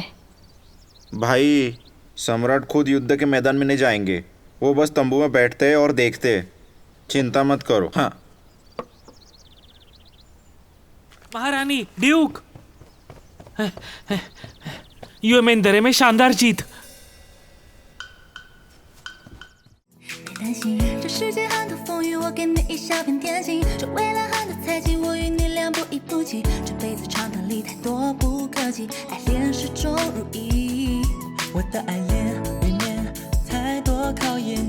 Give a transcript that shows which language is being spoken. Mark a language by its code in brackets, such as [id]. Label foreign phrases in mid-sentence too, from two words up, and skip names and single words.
[hi] भाई, सम्राट खुद युद्ध के मैदान में नहीं जाएंगे, वो बस तंबू में बैठते हैं और देखते हैं। चिंता मत करो। हाँ। महारानी, ड्यूक, यूमेंदरे में शानदार जीत। [zh] 担心这世界很多风雨，我给你一小片天心。这未来很多猜忌，我样不依不弃，这辈子长堂里太多不客气，爱恋始终如一。我的爱恋里面太多考验。